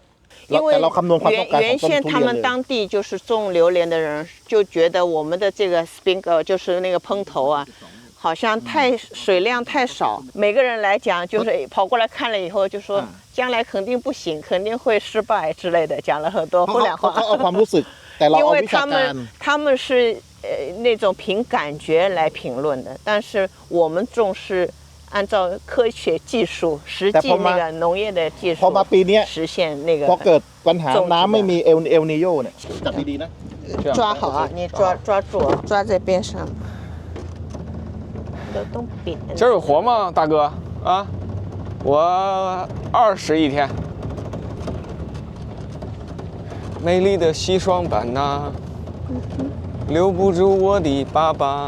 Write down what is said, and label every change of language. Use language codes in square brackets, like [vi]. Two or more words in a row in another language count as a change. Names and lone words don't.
[zh] 因为原先他们当地就是种榴莲的人就觉得我们的这个 sprinkler 就是那个喷头啊，好像水量太少，每个人来讲就是跑过来看了以后就说将来肯定不行，肯定会失败之类的，讲了很多风凉话。因为他们是那种凭感觉来评论的，但是我们重视。按照科学技术，实际那个农业的技术，实现那个。 [th] พอเกิดปัญหาน้ำไม่มีเอลนิโยเนี่ยจับดีๆนะ [zh] 抓好啊，你抓住，抓在边上。都扁。今儿有活吗，大哥？啊，我21天。美丽的西双版纳，留不住我的爸爸。